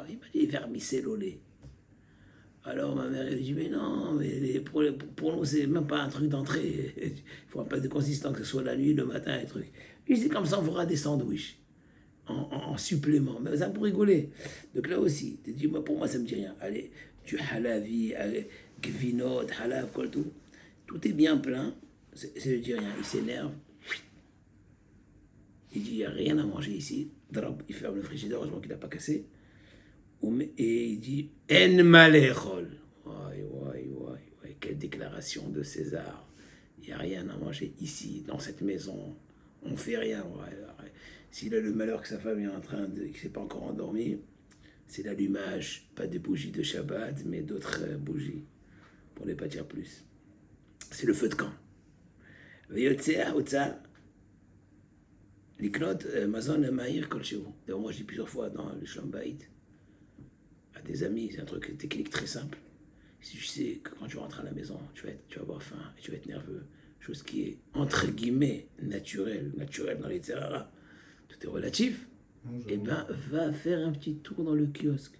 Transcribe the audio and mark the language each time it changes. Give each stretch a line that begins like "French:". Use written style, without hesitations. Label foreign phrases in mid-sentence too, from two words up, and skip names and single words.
French: Il m'a dit vermicelle au lait. Alors ma mère, elle dit, mais non, mais pour nous, c'est même pas un truc d'entrée. Il faut un peu de consistance, que ce soit la nuit, le matin, un truc. Je dis, comme ça, on fera des sandwichs en supplément. Mais ça pour rigoler. Donc là aussi, tu dis, moi, pour moi, ça me dit rien. Allez, du
Hebrew: חלבי, גבינות, חלב, כל
French: tout. Tout est bien plein. Ça ne dit rien. Il s'énerve. Il dit, il n'y a rien à manger ici. Il ferme le frigidaire, heureusement qu'il n'a pas cassé. Et il dit
Hebrew: אין מה לאכול.
French: Quelle déclaration de César. Il n'y a rien à manger ici, dans cette maison. On ne fait rien. S'il a le malheur que sa femme est en train de. Qu'il ne s'est pas encore endormi, c'est l'allumage, pas des bougies de Shabbat, mais d'autres bougies, pour ne pas dire plus. C'est le feu de camp.
Hebrew: לקנות מזון מהיר כלשהו.
French: D'ailleurs, moi je dis plusieurs fois dans le
Hebrew: שלום בית
French: à des amis, c'est un truc technique très simple. Si tu sais que quand tu rentres à la maison, tu vas avoir faim et tu vas être nerveux, chose qui est entre guillemets naturelle dans les terrains, tout est relatif, et ben va faire un petit tour dans le kiosque.